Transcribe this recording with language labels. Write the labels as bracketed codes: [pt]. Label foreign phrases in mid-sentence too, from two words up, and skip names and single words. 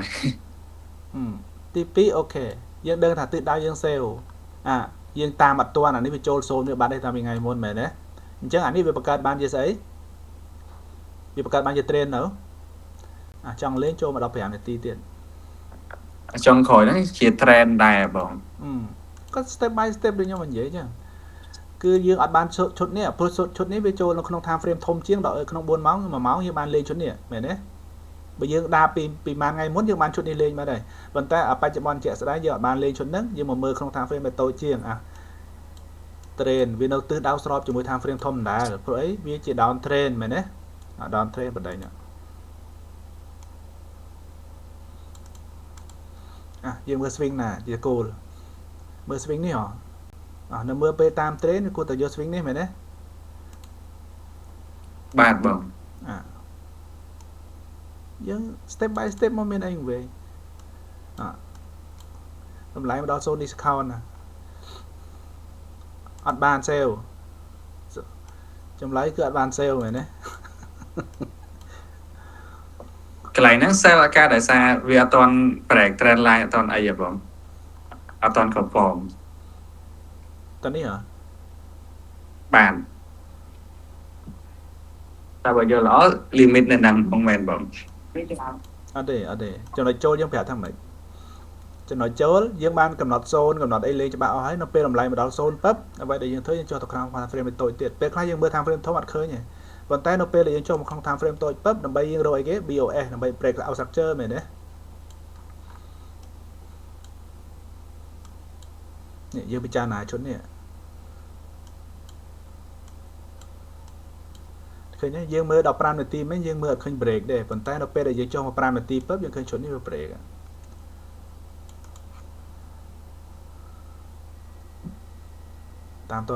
[km] ទី2អូខេយើងដឹងថាទិសដៅយើងសេវយើងតាមអត់ទាន់អានេះវាចូល0នេះបានទេតាំងពីថ្ងៃមុនមែនទេអញ្ចឹងអានេះវាបង្កើតបានជាស្អីវាបង្កើតបានជា train នៅចង់លេងចូលមក15នាទីទៀត ចុងក្រោយហ្នឹងជា trend ដែរបង ក៏ [en] step by step [km] ដូចខ្ញុំនិយាយចឹងគឺយើងអត់បានឈុតនេះព្រោះឈុតនេះវាចូលនៅក្នុង [en] time frame [km] ធំជាងដល់ក្នុង4 ម៉ោង1ម៉ោងយើងបានលេងឈុតនេះមែនទេបើយើងដើរពីម៉ានថ្ងៃមុនយើងបានឈុតនេះលេងមកដែរប៉ុន្តែបច្ចុប្បន្នជាក់ស្ដែងយើងអត់បានលេងឈុតហ្នឹងយើងមកមើលក្នុង [en] time frame [km] វាតូចជាងtrain វានៅទិសដៅស្របជាមួយ time frame ធំដែរព្រោះអីវាជា [en] down train [km] មែនទេ [en] down train [km] បណ្ដេញយើងមើល swing ណាជាគោលមើល swing នេះនៅមើលពេលតាម train គួរតែយក swing នេះមែនទេ បាទបង យើង [en] step by step [km] មកមានអីវិញតម្លៃមកដល់ [en] zone discount [km] ណាអត់បាន sale ចម្លើយគឺអត់បាន sale មែនទេ កន្លែងហ្នឹង sell អាការដោយសារវាអត់ទាន់ [en] break trend line [km] អត់ទាន់អីហ៎បងអត់ទាន់ confirm តើនេះ បានតែបើយកល្អ limit នៅហ្នឹងផងមែនបង អត់ទេចំណុចចូលយើងប្រាប់ថាម៉េចចំណុចចូលយើងបានកំណត់ zone កំណត់អីលេងច្បាស់អស់ហើយនៅពេលតម្លៃមកដល់ zone ពឹបអ្វីដែលយើងធ្វើយើងចុះទៅក្នុង [en] time frame [km] តូចទៀតពេលខ្លះយើងមើល [en] time frame [km] ធំអត់ឃើញទេប៉ុន្តែនៅពេលដែលយើងចុះមកក្នុង [en] time frame [km] តូចពឹបដើម្បីយើងរកអីគេ BOS ដើម្បី [en] break out structure [km] មែនទេ នេះយើងពិចារណាឈុតនេះឃើញទេយើងមើលដល់5នាទីមិញយើងមើលអត់ឃើញ break ទេប៉ុន្តែនៅពេលដែលយើងចុះមក5នាទីពឹបយើងឃើញឈុតនេះវា break តាមតើ